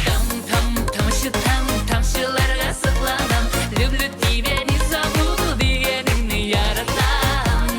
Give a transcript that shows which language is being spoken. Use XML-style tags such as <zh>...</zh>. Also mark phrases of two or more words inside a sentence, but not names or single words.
<tt>Тамшыларга сыкланам,</tt> <ru>люблю тебя, не забуду</ru> <tt>дигәнеңне яратам.</tt>